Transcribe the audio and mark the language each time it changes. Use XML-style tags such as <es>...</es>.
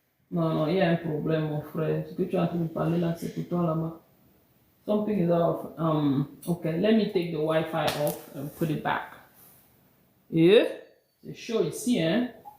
<fr>Non, il y a un problème, mon frère. Ce que tu es en train de parler là, c'est pour toi là-bas.</fr> <en>Something is off. Okay, let me take the Wi-Fi off and put it back.</en> <fr>Yeah, c'est chaud ici, hein?</fr>